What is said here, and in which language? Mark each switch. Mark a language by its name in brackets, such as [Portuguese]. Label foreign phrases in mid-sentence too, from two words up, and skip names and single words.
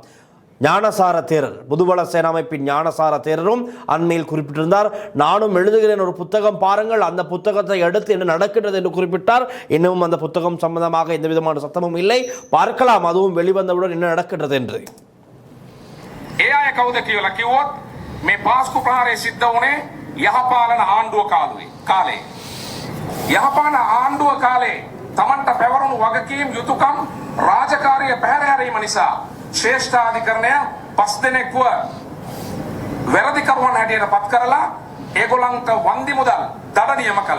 [Tamil] ஞானசார தேரர், புதுபல சேனாமைப்பின் ஞானசார தேரரும் அண்மையில் குறிப்பிட்டிருந்தார். நானும் எழுதுகிறேன் ஒரு புத்தகம், பாருங்கள் அந்த புத்தகத்தை அடுத்து என்ன நடக்கின்றது என்று குறிப்பிட்டார். இன்னமும் அந்த புத்தகம் சம்பந்தமாக எந்த விதமான சத்தமும் இல்லை. பார்க்கலாம் அதுவும் வெளிவந்தவுடன் என்ன நடக்கின்றது என்று. [Sinhala] ඒ අය කවුද කියලා කිව්වොත් මේ පාස්කු ප්‍රහාරය සිද්ධ වුණේ යහපාලන ආණ්ඩුව කාලේ. යහපාලන ආණ්ඩුව කාලේ තමන්ට පැවරුණු වගකීම් යුතුයකම් රාජකාරිය පැහැර හැරීම නිසා ශ්‍රේෂ්ඨාධිකරණය 5 දෙනෙක්ව වැරදිකරුවන් හැටියට පත් කරලා ඒගොල්ලන්ට වන්දි මුදල් දඩ නියම කළා.